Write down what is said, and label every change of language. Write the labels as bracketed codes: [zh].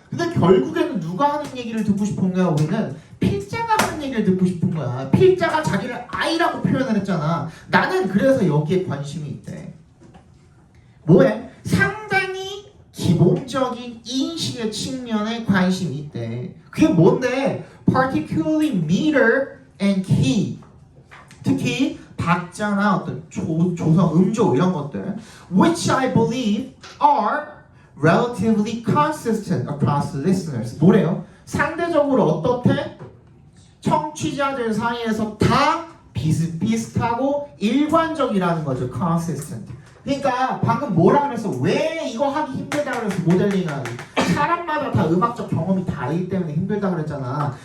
[ko] 근데 결국에는 누가 하는 얘기를 듣고 싶은 거야? 우리는 필자가 하는 얘기를 듣고 싶은 거야. 필자가 자기를 I라고 표현을 했잖아. 나는 그래서 여기에 관심이 있대. 뭐해? 상당히 기본적인 인식의 측면에 관심이 있대. 그게 뭔데? [en] Particularly meter and key. 특히 박자나 어떤 조성, 음조 이런 것들, which I believe are relatively consistent across listeners. [ko] 뭐래요? 상대적으로 어떻대? 청취자들 사이에서 다 비슷비슷하고 일관적이라는 거죠. [en] consistent. [ko] 그러니까 방금 뭐라 그랬어? 왜 이거 하기 힘들다 그래서 모델링하기? 사람마다 다 음악적 경험이 다르기 때문에 힘들다 그랬잖아.